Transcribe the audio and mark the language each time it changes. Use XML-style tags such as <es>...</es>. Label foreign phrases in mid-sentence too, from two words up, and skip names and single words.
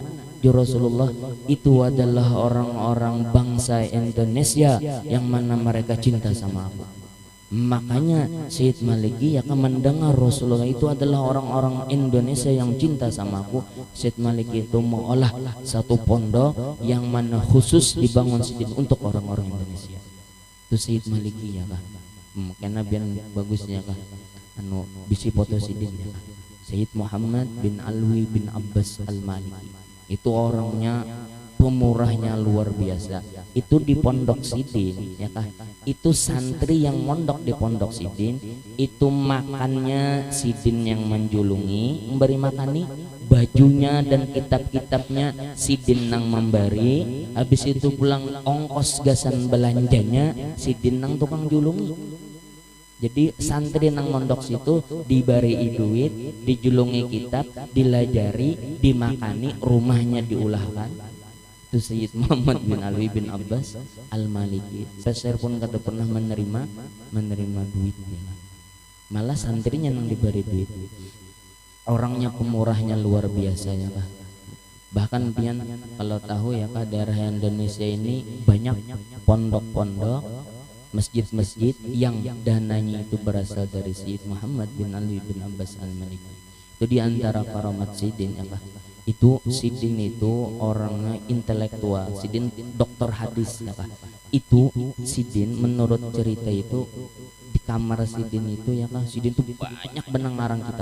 <id>Jar Rasulullah, itu adalah orang-orang bangsa Indonesia yang mana mereka cinta sama aku. Makanya Syed Maliki ya kan mendengar Rasulullah itu adalah orang-orang Indonesia yang cinta sama aku. Syed Maliki itu mengolah satu pondok yang mana khusus dibangun sidin untuk orang-orang Indonesia. Itu Syed Maliki ya kan. Karena biar bagusnya kan anu bisi foto sidin ya kan. Syed Muhammad bin Alwi bin Abbas Al-Maliki. Itu orangnya pemurahnya luar biasa.</id> <bjn>Itu di Pondok Sidin ya kah, itu santri yang mondok di Pondok Sidin itu makannya Sidin yang menjulungi memberi makani, bajunya dan kitab-kitabnya Sidin nang memberi, habis itu pulang ongkos gasan belanjanya Sidin nang tukang julungi. Jadi santri nang mondok situ dibari duit, dijulungi kitab, dilajari, dimakani, rumahnya diulahkan.</bjn> <id>Itu Sayyid Muhammad bin Alwi bin Abbas Al-Maliki. Saya pun kada pernah menerima duitnya. Malah santrinya yang diberi duit. Orangnya pemurahnya luar biasa ya kah. Bahkan pian kalau tahu ya kah, daerah Indonesia ini banyak pondok-pondok, masjid-masjid yang dananya itu berasal dari Sayyid Muhammad bin Alwi bin Abbas Al-Maliki. Itu diantara karamat Sidin ya kah. Itu Sidin itu orangnya intelektual, Sidin dokter hadis ya kah. Itu Sidin menurut cerita itu di kamar Sidin itu ya kah, Sidin itu banyak benang ngarang kitab.</id>